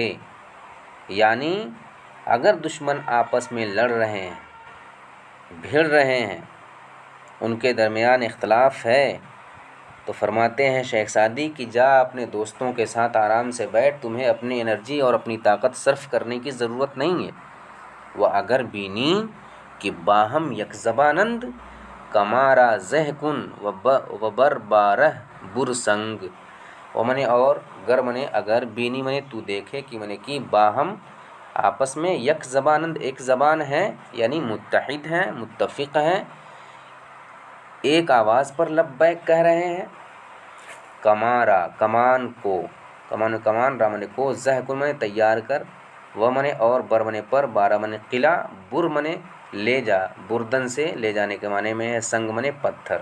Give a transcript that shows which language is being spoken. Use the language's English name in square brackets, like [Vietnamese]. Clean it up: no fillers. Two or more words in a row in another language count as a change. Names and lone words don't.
[Urdu] یعنی اگر دشمن آپس میں لڑ رہے ہیں، بھیڑ رہے ہیں، ان کے درمیان اختلاف ہے، تو فرماتے ہیں شیخ سعدی کہ جا اپنے دوستوں کے ساتھ آرام سے بیٹھ، تمہیں اپنی انرجی اور اپنی طاقت صرف کرنے کی ضرورت نہیں ہے۔ [Persian] وہ اگر بینی کہ باہم یک زبانند، کمارا زہ کن و بر بارہ برسنگ۔ [Urdu] و منے اور، گر منے اگر، بینی منے تو دیکھے، کہ منے کی باہم آپس میں، [Persian] یک زبانند [Urdu] ایک زبان ہے، یعنی متحد ہیں، متفق ہیں، ایک آواز پر لبیک کہہ رہے ہیں، کمارا کمان کو، [Persian] کمان را [Urdu] منے کو، [Persian] زہ کن [Urdu] منے تیار کر، و منے اور، بر منے پر، بارہ منے قلعہ، بر منے لے جا، بردن سے لے جانے کے معنی میں ہے، سنگ منے پتھر۔